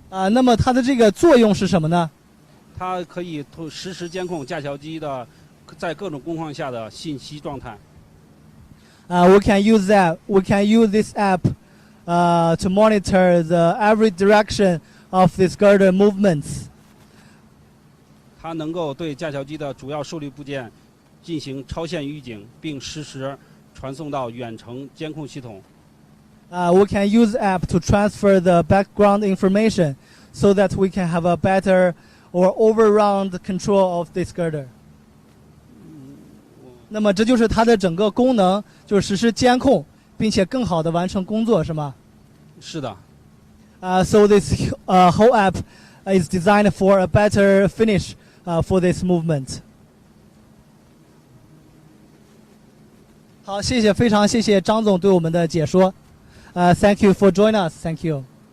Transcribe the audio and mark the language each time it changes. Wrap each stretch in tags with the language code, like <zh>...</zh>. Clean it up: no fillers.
<zh>那么它的这个作用是什么呢？它可以实时监控架桥机的在各种工况下的信息状态。</zh> <en>We can use that. We can use this app to monitor the every direction of this girder movements.</en> <zh>它能够对架桥机的主要受力部件进行超线预警，并实时传送到远程监控系统。</zh> <en>We can use app to transfer the background information so that we can have a better or overrun the control of this girder.</en> <zh>那么这就是它的整个功能，就是实时监控，并且更好的完成工作，是吗？是的。</zh> <en>So this whole app is designed for a better finish for this movement.</en> <zh>好，谢谢，非常谢谢张总对我们的解说。</zh> <en>Thank you for joining us. Thank you.</en>